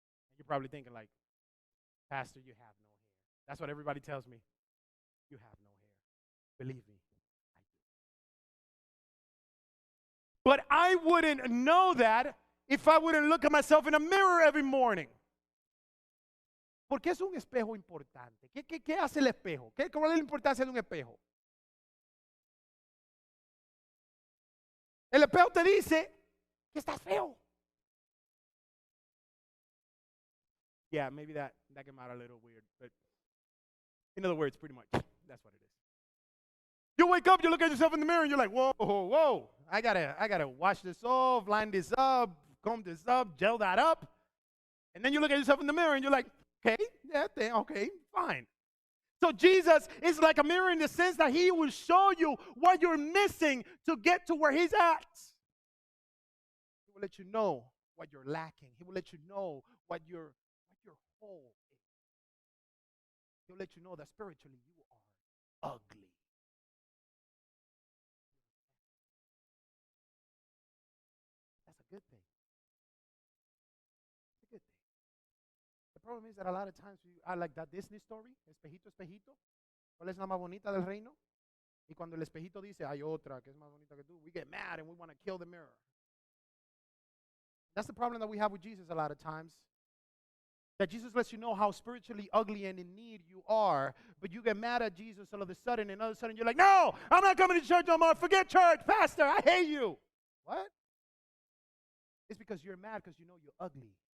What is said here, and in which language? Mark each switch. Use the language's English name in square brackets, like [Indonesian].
[English] And you're probably thinking like, Pastor, you have no hair. That's what everybody tells me. You have no hair. Believe me, I do. But I wouldn't know that if I wouldn't look at myself in a mirror every morning. [Spanish] ¿Por qué es un espejo importante? ¿Qué hace el espejo? ¿Cuál es la importancia de un espejo? El espejo te dice que estás feo. [English] Yeah, maybe that came out a little weird, but in other words, pretty much, that's what it is. You wake up, you look at yourself in the mirror, and you're like, whoa, I gotta wash this off, line this up, comb this up, gel that up. And then you look at yourself in the mirror, and you're like, okay, fine. So Jesus is like a mirror in the sense that He will show you what you're missing to get to where He's at. He will let you know what you're lacking. He will let you know what your hole is. He'll let you know that spiritually you are ugly. That's a good thing. It's a good thing. The problem is that a lot of times I like that Disney story, [Spanish] espejito, espejito. ¿Cuál es la más bonita del reino? Y cuando el espejito dice, hay otra que es más bonita que tú, [English] we get mad and we want to kill the mirror. That's the problem that we have with Jesus a lot of times. That Jesus lets you know how spiritually ugly and in need you are, but you get mad at Jesus all of a sudden, and all of a sudden you're like, no, I'm not coming to church no more. Forget church, pastor, I hate you. What? It's because you're mad because you know you're ugly.